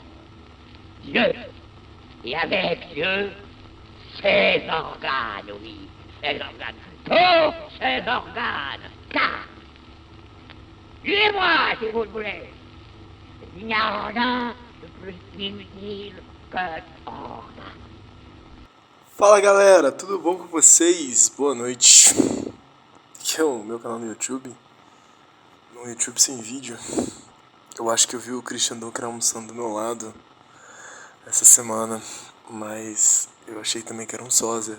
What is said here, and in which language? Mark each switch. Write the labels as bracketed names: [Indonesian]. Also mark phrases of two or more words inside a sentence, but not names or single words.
[French] Dieu, et avec Dieu, ses organes, oui, ses organes, tous ses organes, car, suivez-moi si vous le voulez, il n'y a rien de plus inutile que organe. [Portuguese] Fala galera, tudo bom com vocês? Boa noite. Aqui é o meu canal no YouTube. No YouTube sem vídeo. Eu acho que eu vi o Christian Dunker almoçando do meu lado essa semana, mas eu achei também que era um sósia.